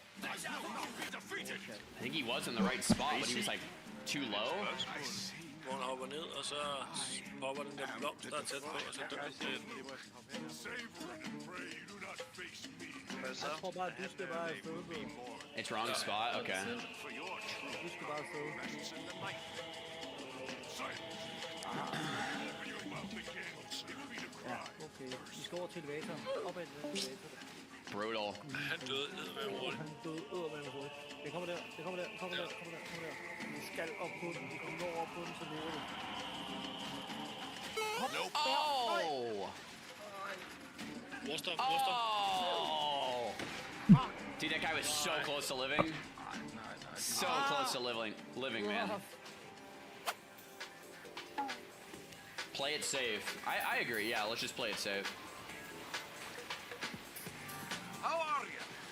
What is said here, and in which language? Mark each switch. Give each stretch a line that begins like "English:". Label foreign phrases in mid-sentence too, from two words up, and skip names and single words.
English: I think he was in the right spot, but he was like too low.
Danish: hopper ned, og så popper den der blomst, der er tæt på, og så dør den til den. Jeg tror bare, du skal bare afsted, bro.
English: It's wrong spot? Okay.
Danish: Du skal bare afsted. Ja, okay. Vi skal over til elevatoren. Op ad elevatoren. Brutal. Han døde eddermame hurtigt. Han døde eddermame hurtigt. Det kommer der, det kommer der, kommer der, kommer der, kommer der. Du skal op på den. Du når op på den, så lever du. Hop. Oh! Brustop. Oh!
English: Dude, that guy was so close to living. So close to living, man. Play it safe. I agree, yeah, let's just play it safe. How are you?